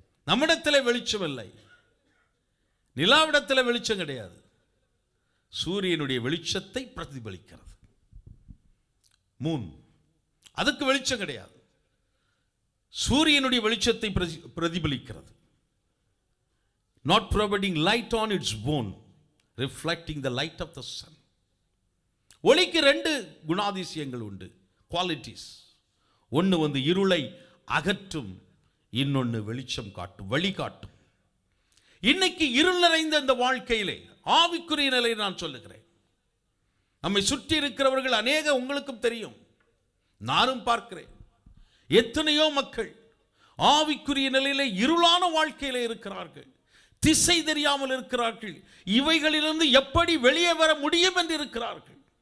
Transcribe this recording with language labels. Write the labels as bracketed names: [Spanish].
[Tamil] நம்மிடத்தில் வெளிச்சம் இல்லை, நிலாவிடத்தில் வெளிச்சம் கிடையாது. சூரியனுடைய வெளிச்சத்தை பிரதிபலிக்கிறது. மூன், அதுக்கு வெளிச்சம் கிடையாது, சூரியனுடைய வெளிச்சத்தை பிரதிபலிக்கிறது. [English] Not providing light on its own, reflecting the light of the sun. [Tamil] ஒளிக்கு 2 குணாதிசயங்கள் உண்டு, குவாலிட்டிஸ். ஒன்று இருளை அகற்றும், இன்னொன்று வெளிச்சம் காட்டும், வழிகாட்டும். இன்னைக்கு இருள் நிறைந்த இந்த வாழ்க்கையிலே ஆவிக்குரிய நிலையை நான் சொல்லுகிறேன். நம்மை சுற்றி இருக்கிறவர்கள் அநேக, உங்களுக்கும் தெரியும், நானும் பார்க்கிறேன், எத்தனையோ மக்கள் ஆவிக்குரிய நிலையிலே இருளான வாழ்க்கையிலே இருக்கிறார்கள், திசை தெரியாமல் இருக்கிறார்கள், இவைகளிலிருந்து எப்படி வெளியே வர முடியும் என்று இருக்கிறார்கள்.